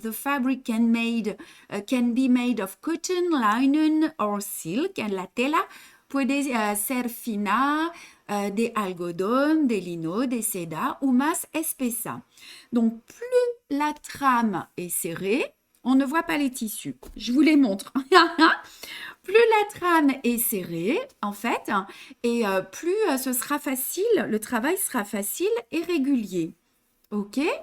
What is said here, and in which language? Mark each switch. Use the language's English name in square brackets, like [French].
[English] The fabric can be made of cotton, linen or silk. [Spanish] En la tela puede ser fina, de algodón, de lino, de seda ou más espesa. [French] Donc, plus la trame est serrée, on ne voit pas les tissus. Je vous les montre. Plus la trame est serrée, en fait, et plus ce sera facile, le travail sera facile et régulier. OK?